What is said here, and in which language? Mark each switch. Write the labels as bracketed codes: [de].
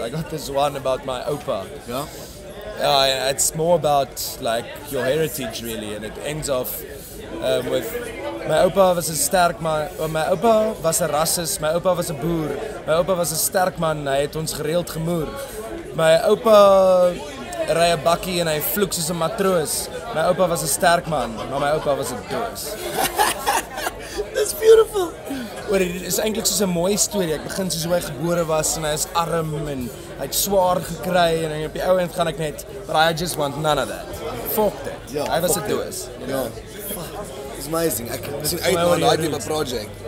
[en] I got this one about my opa. Yeah. It's more about like your heritage really, and it ends off with [af] my opa was 'n sterk man, my opa was 'n rassist, my opa was 'n boer, my opa was 'n sterk man, hy het ons gereeld gemoer. My opa ry 'n bakkie en hy vloek soos 'n matroos. My opa was 'n sterk man, maar my opa was 'n doos. [en] That's beautiful. [af] Maar dit is eintlik soos 'n mooi storie. Ek begin soos hoe hy gebore was en hy is arm en hy het swaar gekry en op die ou end gaan ek net, [en] but I just want none of that. Fuck that. [af] Hy was 'n doos. [en] It's amazing. [af] Ek sien uit na daai tipe project.